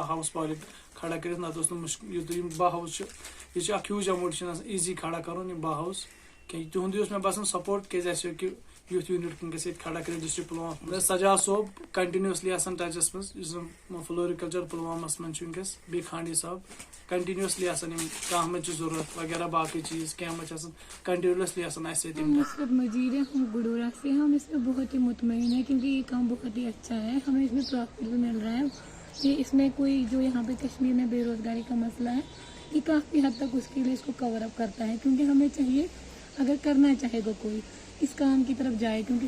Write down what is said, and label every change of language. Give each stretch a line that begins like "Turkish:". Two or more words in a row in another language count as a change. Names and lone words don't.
Kashmiri: ہاوُس پالِک کھڑا کٔرِتھ نتہٕ اوس نہٕ مُشکل یوٗتاہ یِم 2 ہاوُس چھِ یہِ چھُ اکھ ہیوٗج ایماوُنٹ چھُنہٕ آسان ایٖزی کھڑا کرُن یِم 2 ہاوُس کیٚنٛہہ تِہُنٛدُے اوس مےٚ باسان سپورٹ کیازِ اَسہِ ہیٚکہِ یوٗتھ یوٗنٹ وٕنکیٚس ییٚتہِ کھڑا کٔرِتھ ڈسٹرک پُلوامہ سجاد صٲب کنٹِنیوسلی آسان ٹچس منٛز یُس زن فلورِکلچر پُلوامس منٛز چھُ وٕنکیٚس بیٚیہِ کھانڈی صٲب کنٹِنیوسلی آسان یِم کانٛہہ منٛز چھِ ضروٗرت وغیرہ باقٕے چیٖز کینٛہہ منٛز چھِ آسان کنٹِنیوسلی آسان اَسہِ سۭتۍ
Urdu: نصرت مجید ہے ہم گڈورہ سے ہم اس میں بہت ہی مطمئن ہیں کیونکہ یہ کام بہت ہی اچھا ہے ہمیں اس میں پروفٹ بھی مل رہا ہے کہ اس میں کوئی جو یہاں پہ کشمیر میں بے روزگاری کا مسئلہ ہے یہ کافی حد تک اس کے لیے اس کو
English: cover up
Urdu: کرتا ہے کیونکہ ہمیں چاہیے اگر کرنا چاہے گا کوئی اس کام کی طرف جائے کیونکہ اس